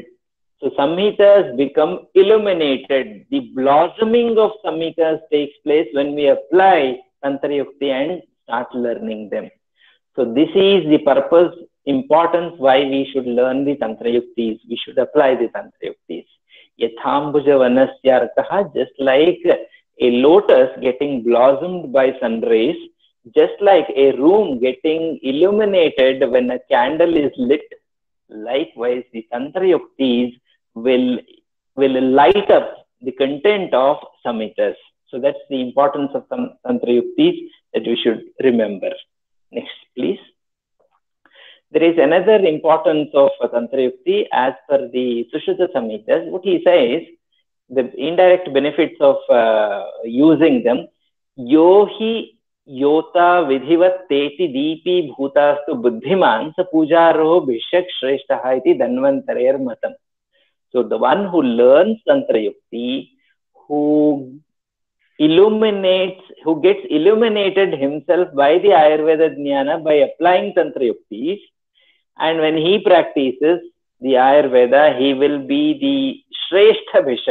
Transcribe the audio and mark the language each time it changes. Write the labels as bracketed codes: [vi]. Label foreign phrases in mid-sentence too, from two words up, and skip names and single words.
[en] So samhitas become illuminated. The blossoming of samhitas takes place when we apply Tantrayukti and start learning them. So this is the purpose, importance why we should learn the Tantrayuktis. We should apply the Tantrayuktis. [sa] Yathambuja vanasyarkaha, [en] just like a lotus getting blossomed by sun rays, just like a room getting illuminated when a candle is lit, likewise the Tantrayuktis will light up the content of samhitas. So that's the importance of Tantrayuktis that we should remember. Next, please. There is another importance of Tantrayukti as per the Sushruta Samhitas. What he says, the indirect benefits of using them, [sa] yohi yota vidhivat teti deepi bhutastu buddhiman sa pujaro bhishyak shreshtaha iti dhanvantarayar matam. [en] So the one who learns Tantrayukti, who gets illuminated himself by the [sa] Ayurveda Jnana [en] by applying Tantrayuktis, and when he practices the Ayurveda, he will be the [sa] Shrestha Bhishak.